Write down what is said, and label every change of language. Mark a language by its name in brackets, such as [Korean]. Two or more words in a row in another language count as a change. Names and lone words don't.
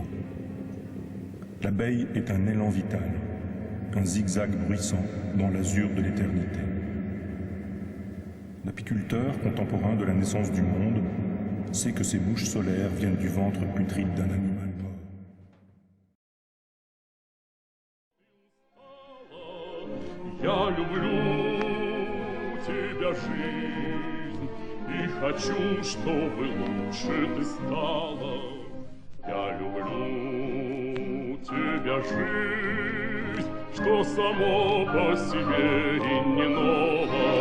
[French] L'abeille est un élan vital, un zigzag bruissant dans l'azur de l'éternité. L'apiculteur contemporain de la naissance du monde sait que ces mouches solaires viennent du ventre putride d'un animal mort. [Russian] Я люблю тебя, жизнь, и хочу, чтобы лучше ты стала. Я люблю тебя, жизнь, что само по себе и не ново.